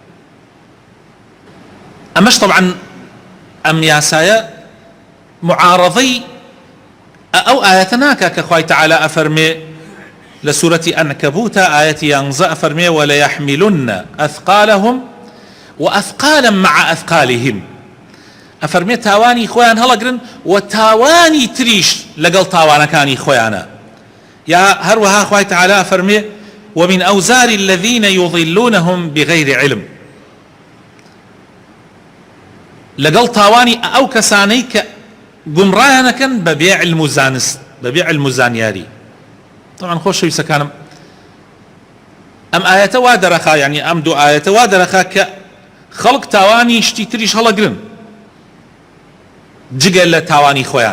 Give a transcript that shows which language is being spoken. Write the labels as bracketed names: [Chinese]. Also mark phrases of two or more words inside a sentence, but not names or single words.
[Central Kurdish] ئەمەش طبعا ئەم یاسایە معارەضەی ئەو ئایەتە ناکا کە خوای تەعالا ئەفەرمێ لە سوورەتی ئەنکەبوتە ئایەتی 11 ئەفەرمێ [Arabic] وەلەیەحمیلن ئەثقالەهم وأثقالا مع أثقالهم. [Central Kurdish] ئەفەرمێ تاوانی خۆیان هەڵەگرن و تاوانی تریش لەگەڵ تاوانەکانی خۆیانە. یا هەروەها خوای تەعالا ئەفەرمێ [Arabic] ومن أوزار الذين يضلونهم بغير علم، [Central Kurdish] لەگەڵ تاوانی ئەو کەسانەی کە گومڕایانەکەن بەبێ علم و زانست، بەبێ علم و زانیاری. طبعا خۆشەویستەکانم ئەم ئایەتە وا دەرەخا، یعنی ئەم دوو ئایەتە وا دەرەخا کە خەڵک تاوانی شتی تریش هەڵەگرن جگە لە تاوانی خۆیان.